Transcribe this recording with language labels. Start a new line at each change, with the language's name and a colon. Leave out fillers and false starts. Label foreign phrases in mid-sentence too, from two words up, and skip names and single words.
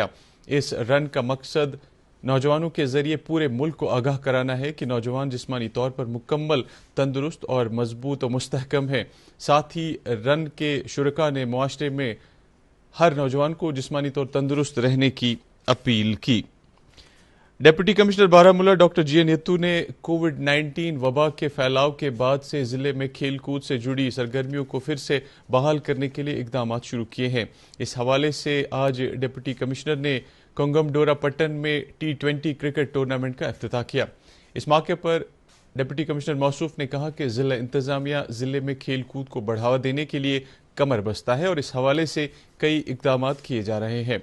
Urdu: اس رن کا مقصد نوجوانوں کے ذریعے پورے ملک کو آگاہ کرانا ہے کہ نوجوان جسمانی طور پر مکمل تندرست اور مضبوط و مستحکم ہیں. ساتھ ہی رن کے شرکاء نے معاشرے میں ہر نوجوان کو جسمانی طور تندرست رہنے کی اپیل کی. ڈپٹی کمشنر بارہمولہ ڈاکٹر جی این یتو نے کووڈ-19 وبا کے پھیلاؤ کے بعد سے ضلع میں کھیل کود سے جڑی سرگرمیوں کو پھر سے بحال کرنے کے لیے اقدامات شروع کیے ہیں. اس حوالے سے آج ڈپٹی کمشنر نے کنگم ڈورا پٹن میں T20 کرکٹ ٹورنامنٹ کا افتتاح کیا. اس موقع پر ڈپٹی کمشنر موصوف نے کہا کہ ضلع انتظامیہ ضلع میں کھیل کود کو بڑھاوا دینے کے لیے کمر بستہ ہے اور اس حوالے سے کئی اقدامات کیے جا رہے ہیں.